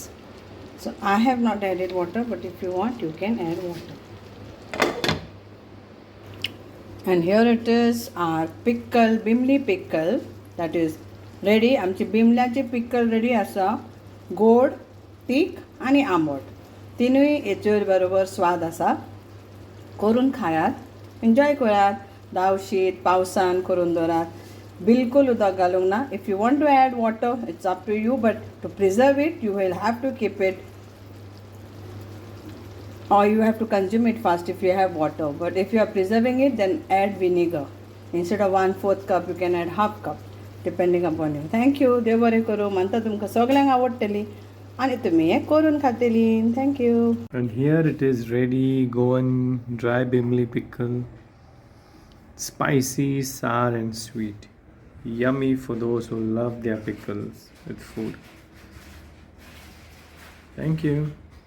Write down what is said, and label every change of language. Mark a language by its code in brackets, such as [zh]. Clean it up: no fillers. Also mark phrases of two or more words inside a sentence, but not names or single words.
[en] So I have not added water, but if you want you can add water. And here it is, our pickle, Bimbli pickle, that is ready. [kok] आमची बिमल्याची [en] pickle ready [kok] आसा. गोड, तीख आणि आंबट तिनूय हेचेर बरोबर स्वाद आसा. करून खायात, एन्जॉय करात. दावशीत पावसान करून दवरात. बिलकुल उदक घालूंक ना. [en] If you want to add water, it's up to you, but to preserve it you will have to keep it, or you have to consume it fast if you have water. But if you are preserving it, then add vinegar. Instead of 1/4 cup, you can add half cup, depending upon you. Thank you. [kok] देव बरें करूं. म्हणटा तुमकां सगळ्यांक आवडटली आणि तुमी हें करून खातली. [en] Thank you. And here it is ready, Goan dry Bimbli pickle. Spicy, sour and sweet. Yummy for those who love their pickles with food. Thank you.